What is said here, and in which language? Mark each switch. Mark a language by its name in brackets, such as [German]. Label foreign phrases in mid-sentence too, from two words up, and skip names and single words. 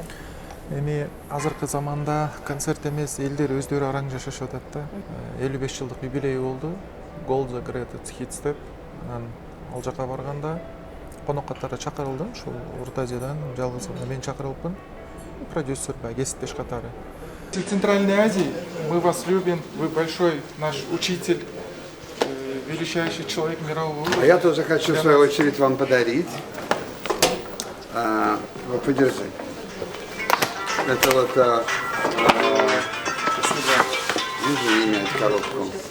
[Kyrgyz] Эми азыркы заманда концерт эмес, элдер өздөрү араң жашашып атат да. 55 жылдык юбилей болду. Gold the Greatest Hits деп. Анан ал жака барганда конок катары чакырылдым. Ушул Орто Азиядан жалгыз мен чакырылыпмын. Продюсер, кесиптеш катары. [Russian] В Центральной Азии мы вас любим, вы большой наш учитель, величайший человек мирового уровня. А я тоже хочу, в свою очередь, вам подарить. Вот, подержи. Это вот, вижу имя, коробку.